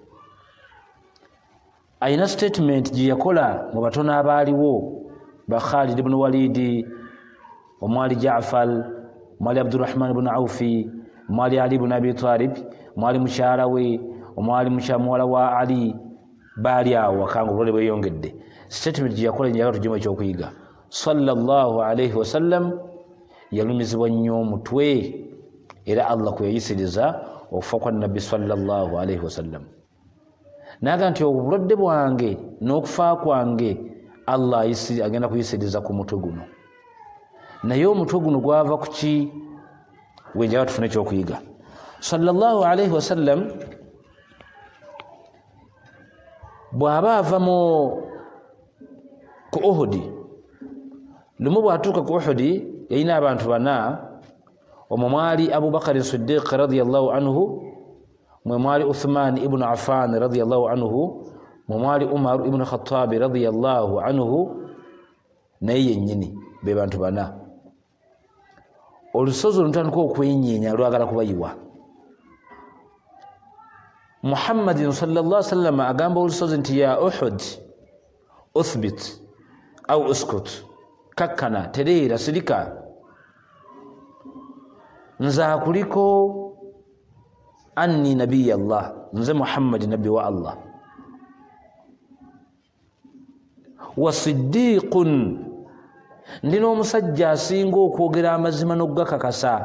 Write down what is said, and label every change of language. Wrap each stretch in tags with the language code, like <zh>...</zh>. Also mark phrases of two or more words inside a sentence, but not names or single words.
<lg>Ayina statement gye yakola mu batono abaaliwo ba Khalid ibn Walid, omwali Jaafar, omwali Abdurrahman ibn Awfi, mwali Ali ibn Abi Talib, mwali mukyala we, omwali mukyala wa Ali, baali awo wakanga obulwadde bweyongedde. Statement gye yakola njagala tugimu ekyokuyiga.</lg> <ar>صلى الله عليه وسلم</ar> <lg>yalumizibwa nnyo omutwe era Allah kwe yayisiriza okufa kwa nabbi</lg> <ar>صلى الله عليه وسلم.</ar> <lg>Naga nti obulwadde bwange n'okufa kwange Allah agenda kuyisiriza ku mutwe guno. Naye omutwe guno gwava ku ki? Wenjagala tufune ekyokuyiga.</lg> <ar>صلى الله عليه وسلم</ar> <lg>bw'aba ava ku Uhudi, lumu bw'atuuka ku Uhudi yalina abantu bana. Omwo mwali Abu Bakar Siddiq</lg> <ar>رضي الله عنه,</ar> <lg>mwe mwali Uthman ibn Affan</lg> <ar>رضي الله عنه,</ar> <lg>mwe mwali Umar ibn Khattab</lg> <ar>رضي الله عنه,</ar> <lg>naye yennyini be bantu bana. Olusozi olutandika okwenyeenya lwagala kubayiwa. Muhammadin</lg> <ar>صلى الله عليه وسلم</ar> <lg>agamba olusozi nti</lg> <ar>يا أحد اثبت أو اسكت,</ar> <lg>kakkana, tereera, sirika, nze akuliko</lg> <ar>أني نبي الله,</ar> <lg>nze Muhammad nabbi wa Allah,</lg> <ar>وصديق,</ar> <lg>ndina omusajja asinga okwogera amazima n'okugakakasa.</lg>